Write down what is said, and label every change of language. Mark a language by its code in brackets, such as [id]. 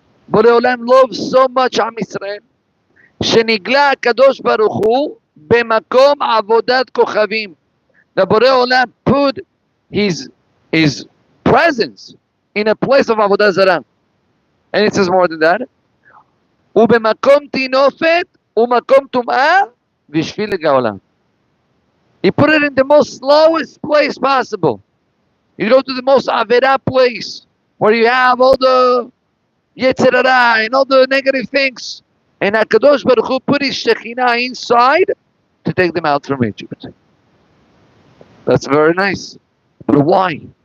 [en] Borei Olam loves so much Am Yisrael, [he] שנגלה הקדוש ברוך הוא במקום עבודת כוכבים. [en] The Borei Olam put his presence in a place of Avodah Zarah. And it says more than that. [he] ובמקום תינופת ומקום טומאה בשביל לגאולה. [en] He put it in the most lowest place possible. You go to the most Avera place, where you have all the Yetzer Hara and all the negative things. And HaKadosh Baruch Hu put his Shekhinah inside to take them out from Egypt. That's very nice. But why?